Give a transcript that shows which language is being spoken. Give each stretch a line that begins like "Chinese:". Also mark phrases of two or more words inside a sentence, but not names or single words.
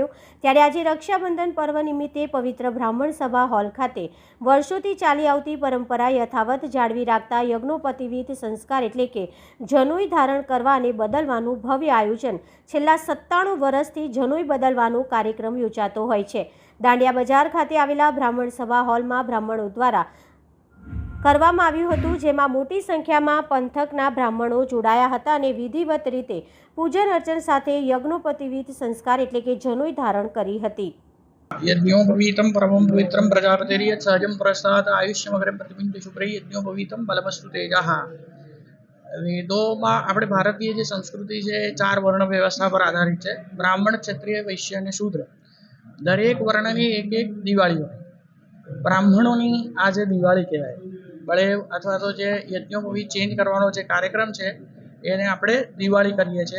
Gujarati: ત્યારે આજે રક્ષાબંધન પર્વ નિમિત્તે પવિત્ર બ્રાહ્મણ સભા હોલ ખાતે વર્ષોથી ચાલી આવતી પરંપરા યથાવત જાળવી રાખતા યજ્ઞોપવિત સંસ્કાર એટલે કે જનોઈ ધારણ કરવા અને બદલવાનું ભવ્ય આયોજન છેલ્લા 97 વર્ષથી જનોઈ બદલવાનો કાર્યક્રમ યોજાતો હોય છે। દાંડિયા બજાર ખાતે આવેલા બ્રાહ્મણ સભા હોલમાં બ્રાહ્મણો દ્વારા કરવામાં આવ્યું હતું, જેમાં મોટી સંખ્યામાં પંથકના બ્રાહ્મણો જોડાયા હતા અને વિધિવત રીતે પૂજન અર્ચન સાથે યજ્ઞોપવિત સંસ્કાર એટલે કે જનોઈ ધારણ કરી હતી।
Sanskrit: यज्ञोपवीतं परमं पवित्रं प्रजापतिर्यत् सहजं पुरस्तात् आयुष्यमग्रं प्रतिबिंदु शुभ्रैः यज्ञोपवीतं बलमस्तु तेजः।
Gujarati: વેદોમાં આપણે ભારતીય જે સંસ્કૃતિ છે એ 4 વર્ણ વ્યવસ્થા પર આધારિત છે। બ્રાહ્મણ, ક્ષત્રિય, વૈશ્ય અને શૂદ્ર દરેક વર્ણની એક દિવાળી હોય। બ્રાહ્મણોની આ જે દિવાળી કહેવાય, બળેવ અથવા તો જે યજ્ઞોપવીત ચેન્જ કરવાનો જે કાર્યક્રમ છે એને આપણે દિવાળી કરીએ છીએ।